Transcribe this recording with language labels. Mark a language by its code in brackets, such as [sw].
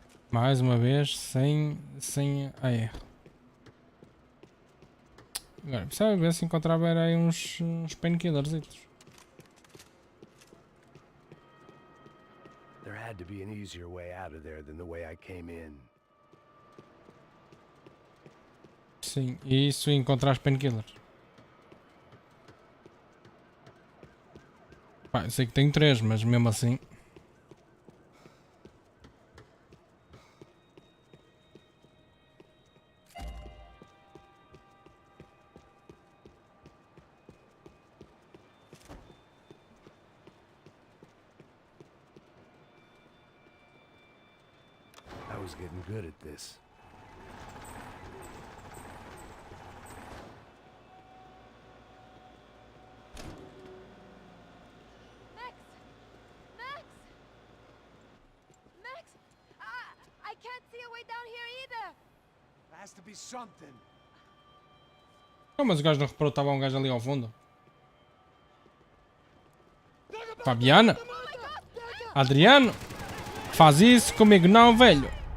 [pt] Mais uma vez, sem a erro. Agora, precisava ver se encontrava aí uns painkillers. [en] There had to be an easier way out of there than the way I came in. [pt] Sim, e isso encontrar os painkillers. Pá, eu sei que tenho 3, mas mesmo assim. [en] I was getting good at this. Max! Max! Max! I can't see a way down here either! There has to be something. [pt] Não, mas o gajo não reparou, estava um gajo ali ao fundo. Fabiana? Adriano? Faz isso comigo não, velho.